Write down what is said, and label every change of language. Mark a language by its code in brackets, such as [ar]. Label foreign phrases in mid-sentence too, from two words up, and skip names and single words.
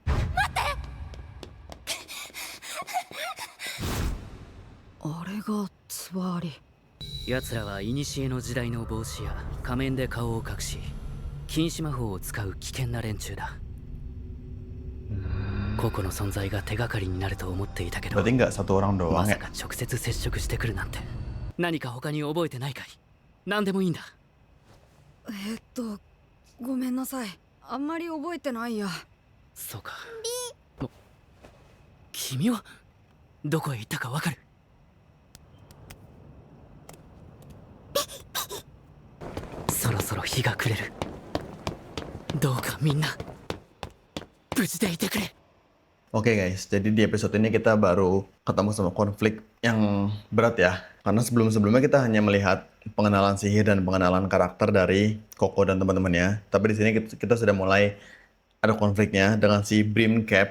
[ja] あれがつわり。奴らは古の時代の帽子や仮面で顔を隠し、禁止魔法を使う危険な連中だ。個々の存在が手がかりになると思っていたけど、 [id] Berarti nggak satu orang [ja] ま [id] doang [ja] さ [id] ya? [ja] か直接接触してくるなんて。何か他に覚えてないかい。何でもいいんだ。ごめんなさい。あんまり覚えてないや。そうか。君はどこへ行ったかわかる？そろそろ日が暮れる。どうかみんな無事でいてくれ。 [id] Oke guys, jadi di episode ini kita baru ketemu sama konflik yang berat ya. Karena sebelum-sebelumnya kita hanya melihat pengenalan sihir dan pengenalan karakter dari Koko dan teman-temannya. Tapi di sini kita sudah mulai ada konfliknya dengan si Brim Cap.